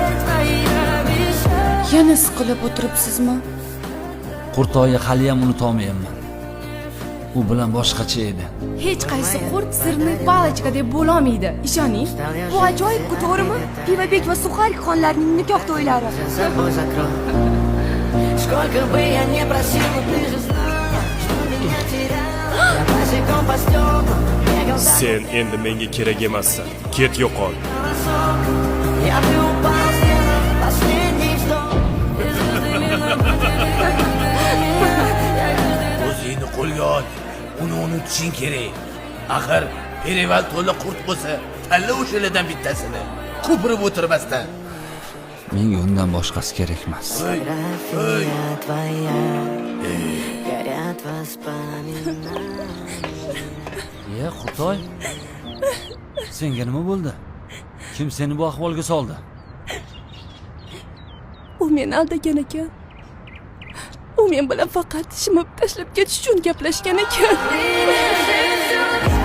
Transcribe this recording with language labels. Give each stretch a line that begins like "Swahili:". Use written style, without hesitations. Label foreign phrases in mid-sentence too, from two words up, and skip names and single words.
Uzbek: Yana siqilib o'tiribsizmi? Qurtoyni hali ham unutolmayman. U bilan boshqacha edi. Hech qaysi qurt sirni palachka deb bo'lolmaydi. Ishoning. Bu ajoyib-ku, to'g'rimi? Pivabek va Suxarik xonlarning nikoh to'ylari.
Russian: Сколько бы я не просил, но ты же знала, что меня теряла. Я босиком по стеклам бегал так.
Uzbek: Sen endi menga kerak emassan. Ket yo'qol.
Russian: Я бы упал, сделав последний вздох.
Uzbek: O'zingni qo'lga ol. Uni unutishing kerak. Axir Perival to'la qurt bo'lsa, tanla o'shalardan bittasini. Ko'pirib o'tirmasdan. Menga undan boshqasi kerak emas.
Russian: Фотография твоя, горят воспоминания.
Uzbek: Ya Qurtoy, senga nima bo'ldi? Kim seni bu ahvolga soldi? U meni aldagan ekan. U men bilan faqat shimib tashlab ketish uchun gaplashgan ekan.